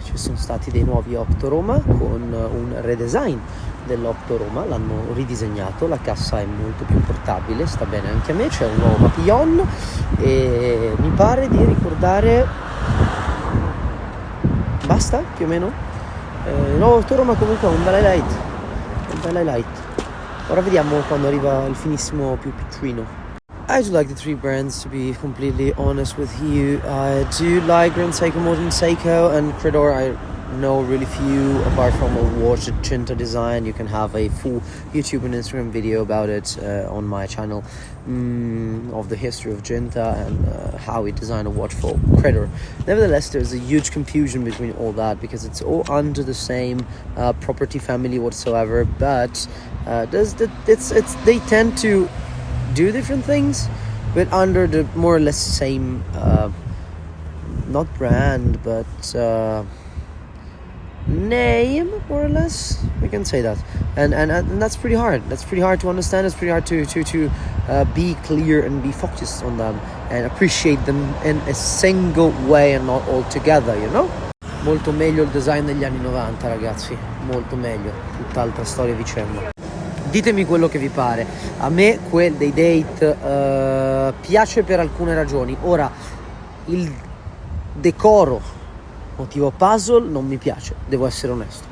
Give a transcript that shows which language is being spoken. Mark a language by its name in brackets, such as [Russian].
[Italian] Ci sono stati dei nuovi Opto Roma con un redesign dell'Opto Roma, l'hanno ridisegnato, la cassa è molto più portabile, sta bene anche a me, c'è un nuovo papillon e mi pare di ricordare, basta più o meno. Il nuovo Opto Roma comunque è un bel highlight, ora vediamo quando arriva il finissimo più piccolino. [English] I do like the three brands, to be completely honest with you. I do like Grand Seiko, Modern Seiko, and Credor I know really few, apart from a watch at Cinta design. You can have a full YouTube and Instagram video about it on my channel, of the history of Cinta and how we design a watch for Credor. Nevertheless, there's a huge confusion between all that because it's all under the same property family whatsoever, but they tend to do different things, but under the more or less same, not brand, but name, more or less. We can say that, and that's pretty hard. That's pretty hard to understand. It's pretty hard to be clear and be focused on them and appreciate them in a single way and not all together. You know. [Italian] Molto meglio il design degli anni 90, ragazzi. Molto meglio. Tutt'altra storia vicenda. Ditemi quello che vi pare. A me quel dei date piace per alcune ragioni. Ora, il decoro motivo puzzle non mi piace, devo essere onesto.